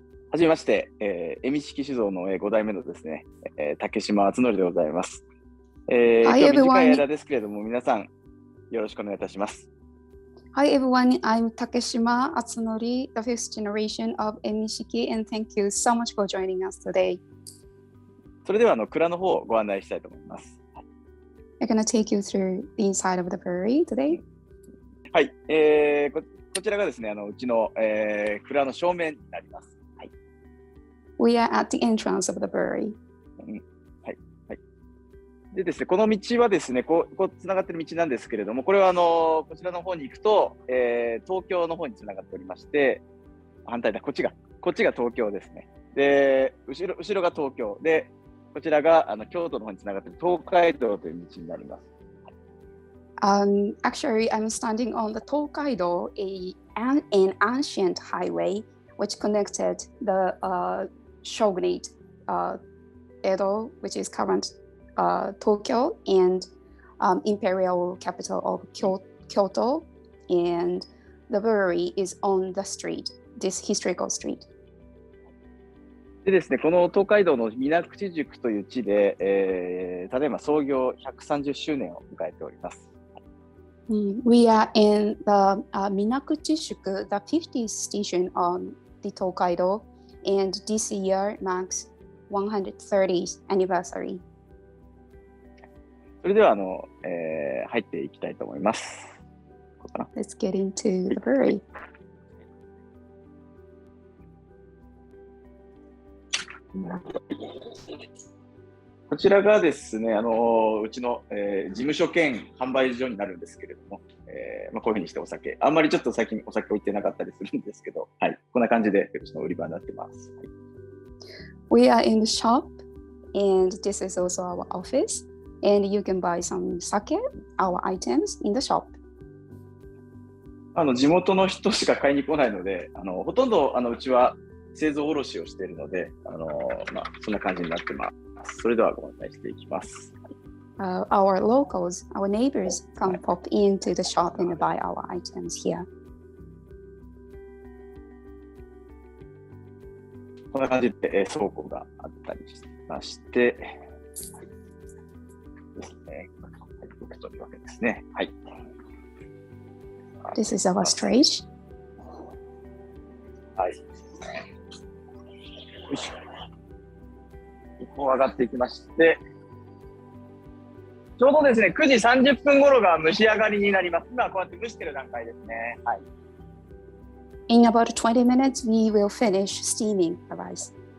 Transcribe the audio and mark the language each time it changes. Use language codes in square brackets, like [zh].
[ja] はじめまして、Emishiki Shuzo の5代目のですね、竹島敦則でございます。今日短い間ですけれども、皆さんよろしくお願いいたします。 [en] Hi everyone, I'm Takeshima Atsunori, the 5th generation of Emishiki, and thank you so much for joining us today. [ja] それでは蔵の方をご案内したいと思います。 [en] I'm going to take you through the inside of the brewery today. [ja] はい、こちらがですね、うちの、蔵の正面になります。 [en] We are at the entrance of the brewery. [ja] はいはい。でですね、この道はですね、こうつながっている道なんですけれども、これはこちらの方に行くと、東京の方につながっておりまして、反対だ、こっちが東京ですね。で、後ろが東京で、こちらが京都の方につながっている東海道という道になります。 [en] Actually, I'm standing on the Tokaido, an ancient highway which connected the shogunate Edo, which is current Tokyo, and imperial capital of Kyoto, and the brewery is on the street, this historical street. [ja] でですね、この東海道の水口宿という地で、ただいま創業130周年を迎えております。 [en] We are in the Minakuchi-shuku, the 50th station on the Tokaido, and this year marks 130th anniversary. [ja] それでは入っていきたいと思います。 [en] Let's get into the brewery. [ja] こちらがですね、うちの、事務所兼販売所になるんですけれども、こういうふうにしてお酒、あんまりちょっと最近お酒置いてなかったりするんですけど、はい、こんな感じでうちの売り場になってます。はい、 [en] We are in the shop, and this is also our office, and you can buy some sake, our items in the shop. [ja] 地元の人しか買いに来ないので、ほとんどうちは製造卸をしているので、そんな感じになってます。それではご案内していきます。 [en] Our locals, our neighbors can pop into the shop and buy our items here. [ja] こんな感じで、倉庫があったりしまして、ですね。というわけですね。はい。 [en] This is our stage. [ja] はい。よいしょ。こう上がっていきまして、ちょうどですね、9時30分頃が蒸し上がりになります。今こうやって蒸してる段階ですね。はい。 [en] In about 20 minutes, we will finish steaming the rice.